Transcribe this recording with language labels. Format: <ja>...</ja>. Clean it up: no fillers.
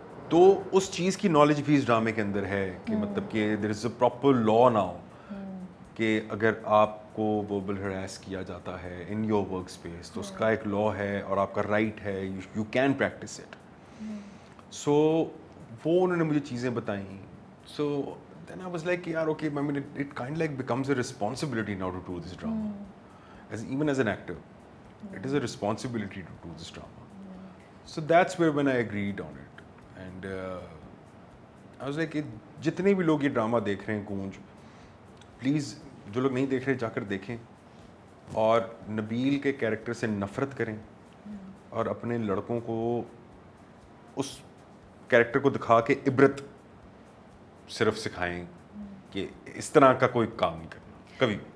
<hi>तो उस चीज़ की नॉलेज भी इस ड्रामे के अंदर है कि मतलब कि</hi> <en>there is a proper law now</en> <hi>कि अगर आपको वर्बल हरास किया जाता है</hi> <en>in your work space</en> <hi>तो उसका एक लॉ है और आपका राइट है</hi> <en>you can practise it</en> <hi>so वो उन्होंने मुझे चीज़ें बताई</hi> <en>So then I was like, yeah, okay. I mean, it kind of like becomes a responsibility now to do this drama. Even as an actor, it is a responsibility to do this drama. So that's where when I agreed on it, and I was like,</en> <hi>जितने भी लोग ये drama देख रहे हैं गूंज, please जो लोग नहीं देख रहे जाकर देखें और नबील के कैरेक्टर से नफरत करें और अपने लड़कों को उस कैरेक्टर को दिखा के इबरत सिर्फ सिखाएं कि इस तरह का कोई काम नहीं करना कभी</hi>